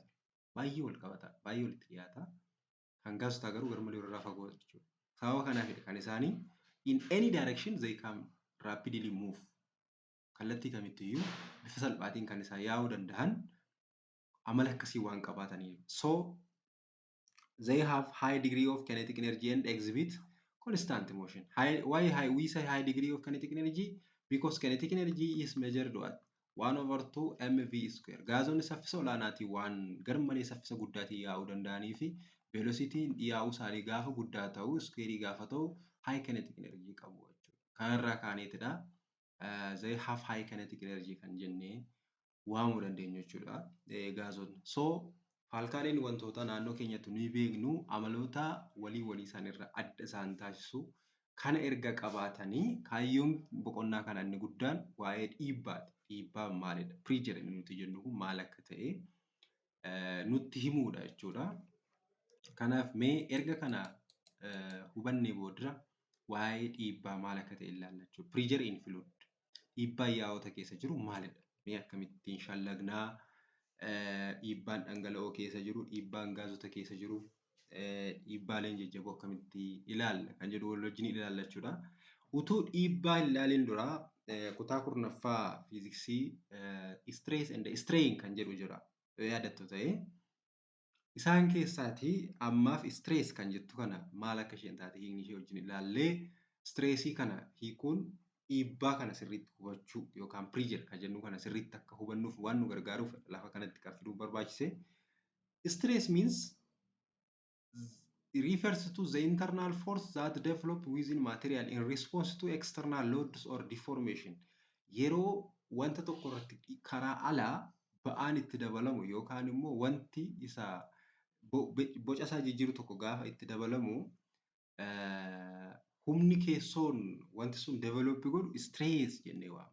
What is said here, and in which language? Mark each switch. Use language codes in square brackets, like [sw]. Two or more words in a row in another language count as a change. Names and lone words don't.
[om] Baay'ee wal qabata, baay'ee walitti dhiyaata. Kan gaazota garuu garmalee walirraa fagoodha jechuudha. Sababa kanaafidha kan isaanii [en] in any direction they can rapidly move. [om] Kallattii kamittiyyuu bifa salphaatiin kan isaan yaa'uu danda'an amala akkasii waan qabaataniif. [en] So they have high degree of kinetic energy and exhibit constant motion. Why we say high degree of kinetic energy? Because kinetic energy is measured at 1/2 mv square. [om] Gaazonni saffisa olaanaatii waan garmalee saffisa guddaatiin yaa'uu danda'anii fi velocity yaa'uu isaanii gaafa guddaa ta'u square gaafa ta'u [en] high kinetic energy [om] qabu jechuudha. Kanarraa kaaneetidha. [en] They have high kinetic energy [om] kan jennee waamuu dandeenya jechuudha. Gaazonni. So paalkaaleen wantoota naannoo keenyatti nuyi beeknu amaloota walii isaaniirra adda isaan taasisu kana erga qabaatanii kaayyoon boqonnaa kana inni guddaan waa'ee dhiibbaati. Dhiibbaan maalidha? Pressure inni nuti jennu kun maal akka ta'e nutti himuudha jechuudha. Kanaaf mee erga kana hubannee booddee waa'ee dhiibbaa maal akka ta'e ilaalla jechuudha. [en] Pressure in fluid. [om] Dhiibbaan yaa'ota keessa jiru maalidha? Mee akkamittiin shallagnaa? Dhiibbaan dhangala'oo keessa jiru, dhiibbaan gaazota keessa jiru, dhiibbaaleen jajjaboo akkamitti ilaalla kan jedhu wal wajjin ilaalla jechuudha. Utuu dhiibbaa hin ilaalin dura kutaa kurnaffaa fiiziksii [en] stress and strain [om] kan jedhu jira. Yaadattu ta'ee isaan keessaatii ammaaf stress kan jettu kana maal akka isheen taate hiikni ishee wajjin ilaallee stressii kana hiikuun dhiibbaa kana sirriitti hubachuu yookaan pressure kan jennu kana sirriitti akka hubannuuf waan nu gargaaruuf lafa kanatti kan fiduu barbaachise. [en] Stress means it refers to the internal force that develop within material in response to external loads or deformation. [om] Yeroo wanta tokko irratti karaa alaa ba'aan itti dabalamu yookaan immoo wanti isaa boca isaa jijjiiru tokko gaafa itti dabalamu humni keessoon wanti sun develop godhu stress jennee waamna.